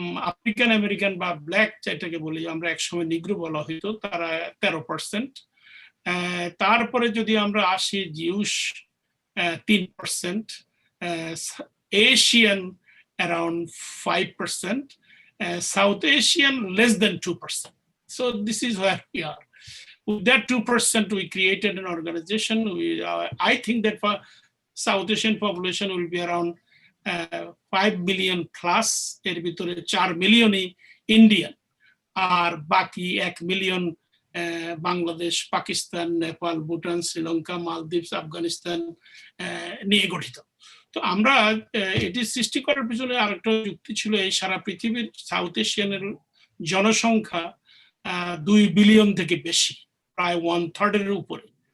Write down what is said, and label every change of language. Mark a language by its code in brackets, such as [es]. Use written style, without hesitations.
[bn] African American বা black যেটাকে বলি আমরা, একসময় নিগ্রো বলা হইতো, তারা 13%। তারপরে যদি আমরা আসি, Zeus 3%, Asian around 5%, [en] South Asian less than 2%. So this is where we are. With that 2%, we created an organization. I think that for South Asian population will be around [bn] 5 million plus, এর ভিতরে 4 মিলিয়নই Indian, আর বাকি 1 million Bangladesh, Pakistan, Nepal, Bhutan, Sri Lanka, মালদ্বীপ, আফগানিস্তান নিয়ে গঠিত। তো আমরা এটি সৃষ্টি করার পিছনে আরেকটা যুক্তি ছিল, এই সারা পৃথিবীর সাউথ এশিয়ানের জনসংখ্যা 2 বিলিয়ন থেকে বেশি, প্রায় 1/3 উপরে।